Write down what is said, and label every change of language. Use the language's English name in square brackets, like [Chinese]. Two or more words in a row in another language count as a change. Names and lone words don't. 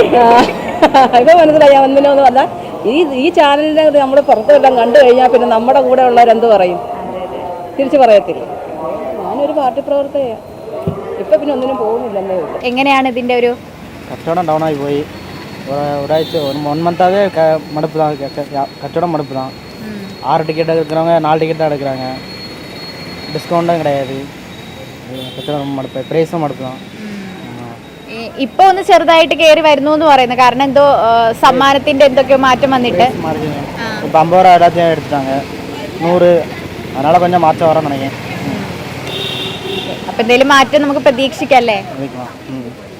[Malayalam] ഇപ്പൊ മനസ്സിലായി. ഞാൻ ഒന്നിനൊന്ന് പറഞ്ഞാൽ ഈ ചാനലിനെ നമ്മൾ പുറത്തെല്ലാം കണ്ടു കഴിഞ്ഞാൽ പിന്നെ നമ്മുടെ കൂടെ ഉള്ളവരെന്ത് പറയും? തിരിച്ചു പറയത്തില്ല. ഞാനൊരു പാർട്ടി പ്രവർത്തകയാണ്. ഇപ്പൊ പിന്നെ ഒന്നിനും പോകുന്നില്ലല്ലേ. എങ്ങനെയാണ് ഇതിന്റെ ഒരു കച്ചവടം ഡൗൺ ആയി പോയി. [Tamil] ഒരാഴ്ച 1 மந்தாவே மடுப்பு தான், [Malayalam] കച്ചവടം മടുപ്പ് [Tamil] தான். 6 டிக்கெட் எடுக்கிறவங்க 4 டிக்கெட் தான் எடுக்கிறாங்க. டிஸ்கவுண்ட்டும் கிடையாது. [Malayalam] കച്ചവടം മടുപ്പ്, [Tamil] ப்ரைஸும் மடுப்பு தான். [Malayalam] ഇപ്പൊ ഒന്ന് ചെറുതായിട്ട് കയറി വരുന്നു എന്ന് പറയുന്നത്, കാരണം എന്തോ സമ്മാനത്തിന്റെ എന്തൊക്കെയോ മാറ്റം വന്നിട്ട് [Tamil] இப்போ 50 ரூபா எல்லாத்தையும் எடுத்துட்டாங்க. 100, அதனால கொஞ்சம் மாற்றம் வரணும்னு நினைக்கிறேன். [Malayalam] അപ്പൊ എന്തെങ്കിലും മാറ്റം നമുക്ക് പ്രതീക്ഷിക്കല്ലേ? [Tamil] அதுக்கலாம்